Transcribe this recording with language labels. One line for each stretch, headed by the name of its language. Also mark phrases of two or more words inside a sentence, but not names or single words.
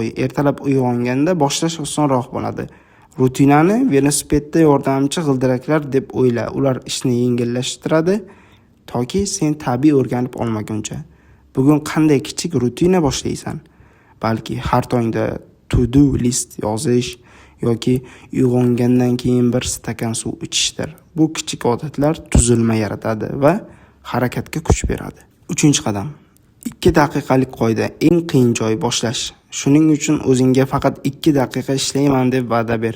Uzbek: Ertalab uyg'onganda boshlash osonroq bo'ladi. Rutinani velosipedda yordamchi g'ildiraklar deb o'yla. Ular ishni yengillashtiradi, toki sen tabiiy o'rganib olmaguncha. Bugun qanday kichik rutina boshlaysan? Balki har tongda
English: to-do list
Uzbek: yozish yoki uyg'ongandan keyin bir stakan suv ichishdir. Bu kichik odatlar tuzilma yaratadi va harakatga kuch beradi. 3-qadam. 2 daqiqalik qoida, eng qiyin joy boshlash. Shuning uchun o'zingga faqat 2 daqiqa ishlayman deb va'da ber.